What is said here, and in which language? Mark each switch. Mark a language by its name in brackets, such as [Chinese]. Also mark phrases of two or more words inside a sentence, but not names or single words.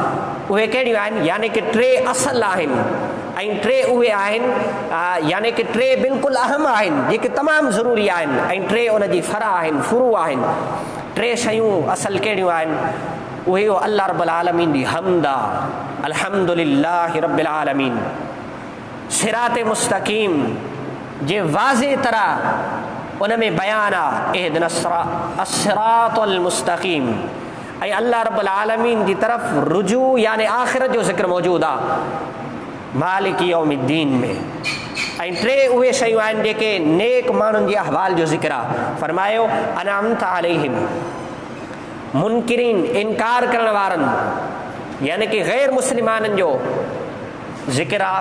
[Sindhi] उहे कहिड़ियूं आहिनि? यानी कि 3 असुल आहिनि ऐं 3 उहे आहिनि यानी कि 3 बिल्कुलु अहम आहिनि जेके तमामु ज़रूरी आहिनि ऐं 3 उन जी फरा आहिनि, फुरू आहिनि। 3 शयूं असल कहिड़ियूं आहिनि? उहे [Arabic] الله رب العالمين [Sindhi] जी हम्द आहे, [Arabic] الحمد لله رب العالمين. [Sindhi] सिराते मुस्तक़ीम जे वाज़े तरह उन में बयान आहे [Arabic] اهدنا الصراط المستقيم [Sindhi] ऐं [Arabic] الله رب العالمين [Sindhi] जी तरफ़ रुजू यानी आख़िरत जो ज़िक्र मौजूदु आहे [Arabic] مالك يوم الدين [Sindhi] में। ऐं 3 उहे शयूं आहिनि जेके नेक माण्हुनि जे अहवाल जो ज़िक्र आहे। फरमायो [Arabic] أنعمت عليهم, [Sindhi] मुनकिरीन इनकार करण वारनि यानी कि गैर मुस्लिमाननि जो ज़िक्र आहे।